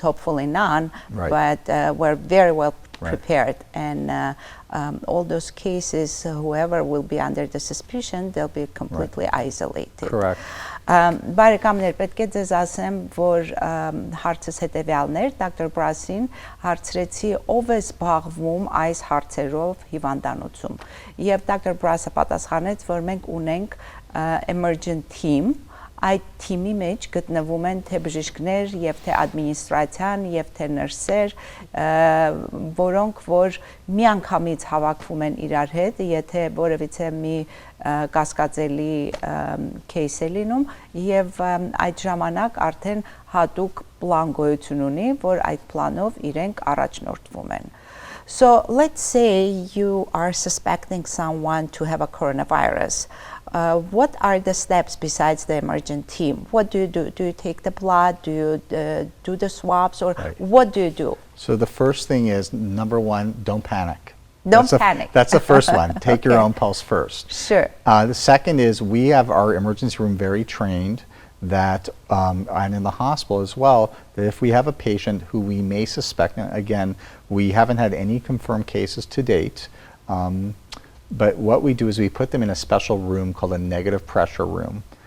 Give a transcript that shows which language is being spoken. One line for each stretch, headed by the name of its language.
English: Hopefully none, but we're very well prepared. And all those cases, whoever will be under the suspicion, they'll be completely isolated. Correct.
Armenian: Բարեկամներ, պետք է ձեզ ասեմ, որ հարցս հետևյալն էր, դոկտոր Բրասին հարցրեցի ով է զբաղվում այս հարցերով հիվանդանոցում։ Եվ դոկտոր Բրասը պատասխանեց, որ մենք ունենք emergent team, այդ թիմի մեջ գտնվում են թե բժիշկներ եւ թե ադմինիստրացիան եւ թե նրսեր, որոնք որ միանգամից հավաքվում են իրար հետ, եթե որևիցե մի կասկածելի кейս է լինում եւ այդ ժամանակ արդեն հատուկ պլան գոյություն ունի, որ այդ պլանով իրենք առաջնորդվում են։
English: So let's say you are suspecting someone to have a coronavirus. What are the steps besides the emergent team? What do you do? Do you take the blood? Do you do the swabs? Or what do you do? So the first thing is, number one, don't panic. Don't panic. That's the first one. Take your own pulse first. Sure. The second is we have our emergency room very trained that, and in the hospital as well, that if we have a patient who we may suspect, and again, we haven't had any confirmed cases to date, but what we do is we put them in a special room called a negative pressure room.